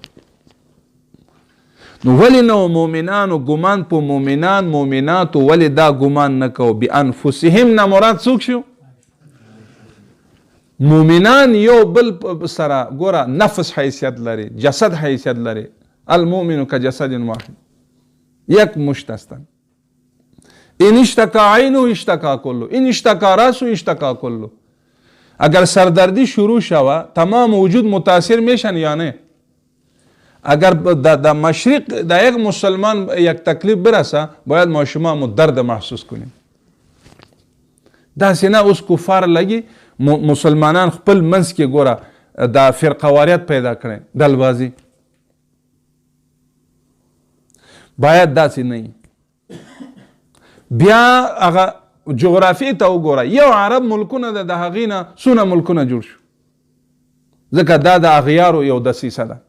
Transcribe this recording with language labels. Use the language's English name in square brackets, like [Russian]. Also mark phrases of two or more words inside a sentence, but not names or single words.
[Pashto] نو ولی نو مومنانو ګمان په مومناتو ولی دا ګمان نه کو بانفسهم نه مراد څوک شو؟ مومنان یو بل سره ګوره نفس حیثیت لري، جسد حیثیت لري. [Arabic] المؤمن کجسد واحد، [Persian] یک مشت هستند. [Arabic] این اشتکا عینو اشتکا کلو، این اشتکا راسو اشتکا کلو. [Persian] اگر سردردی شروع شوه تمام وجود متاثر میشن یا نه؟ اگر در مشرق در یک مسلمان یک تکلیف برسه باید ما شما درد محسوس کنیم. [Pashto] داسې نه اوس کفار لگی مسلمانان خپل منځ کې ګوره دا فرقواریت پیدا کړي دلبازی. باید داسې نه. بیا هغه جغرافی ته وګوره، یو عرب ملکونه د هغې نه څونه ملکونه جوړ شو، ځکه دا د اغیارو یو دسیسه ده.